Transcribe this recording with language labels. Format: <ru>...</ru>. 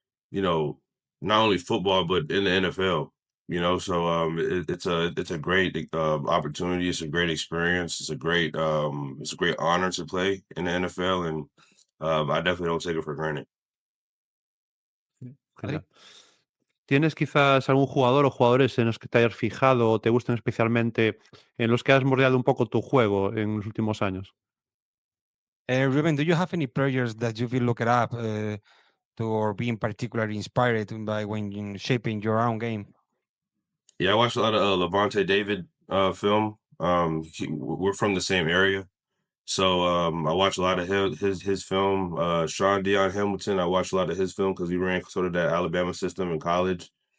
<en>You know, not only football but in the NFL. So it's a great opportunity. It's a great experience. It's a great honor to play in the NFL, and I definitely don't take it for granted. Adri?</en> <es>Genial. ¿Tienes quizás algún jugador o jugadores en los que te hayas fijado o te gusten especialmente, en los que has moldeado un poco tu juego en los últimos años?</es> <en>Ruben, do you have any players that you've been looking up to or being particularly inspired by when shaping your own game? Yeah, I watched a lot of Levante David film. We're from the same area. So I watched a lot of his film. Sean Dion Hamilton, I watched a lot of his film because he ran sort of that Alabama system in college.</en>